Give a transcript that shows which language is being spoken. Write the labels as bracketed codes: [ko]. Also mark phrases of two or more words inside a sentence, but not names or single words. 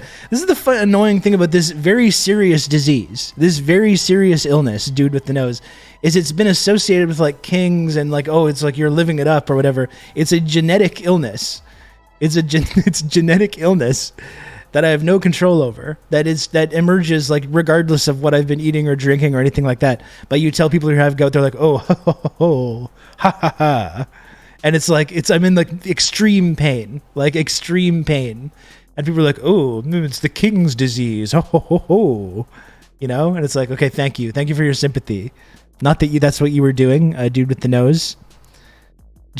[en] This is the annoying thing about this very serious disease, this very serious illness, dude with the nose, is it's been associated with like kings and like, oh, it's like you're living it up or whatever. It's a genetic illness. It's genetic illness that I have no control over. That emerges like regardless of what I've been eating or drinking or anything like that. But you tell people who have gout, they're like, oh, ho, ho, ho, ha ha ha, and it's like I'm in like extreme pain, and people are like, oh, it's the king's disease, ho ho ho ho, you know, and it's like, okay, thank you for your sympathy. Not that that's what you were doing, dude with the nose.